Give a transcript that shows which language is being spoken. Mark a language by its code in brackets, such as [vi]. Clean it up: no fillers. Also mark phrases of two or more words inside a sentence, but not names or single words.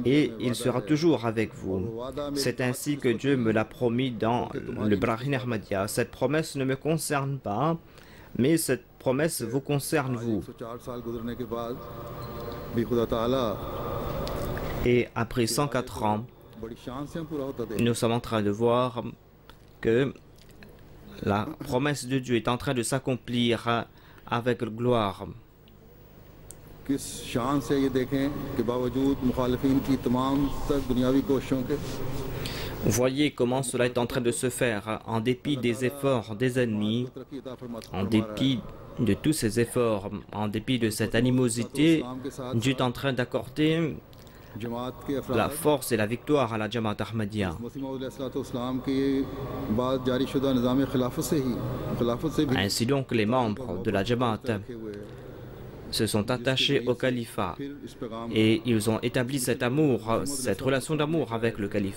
[fr] Et il sera toujours avec vous. C'est ainsi que Dieu me l'a promis dans le Brahim Ahmadiyya. Cette promesse ne me concerne pas, mais cette promesse vous concerne vous. [ur] 104 سال گزرنے کے بعد بھی خدا تعالیٰ [fr] Et après 104 ans, [ur] بڑی شان سے ہم پورا ہوتا دیکھ [fr] nous sommes en train de voir que la promesse de Dieu est en train de s'accomplir avec gloire. [ur] کس شان سے یہ دیکھیں کہ باوجود مخالفین کی تمام تک دنیاوی کوششوں کے [fr] Voyez comment cela est en train de se faire, en dépit des efforts des ennemis, en dépit de tous ces efforts, en dépit de cette animosité, Dieu est en train d'accorder la force et la victoire à la Jamaat Ahmadiyya. Ainsi donc, les membres de la Jamaat se sont attachés au califat et ils ont établi cet amour, cette relation d'amour avec le califat.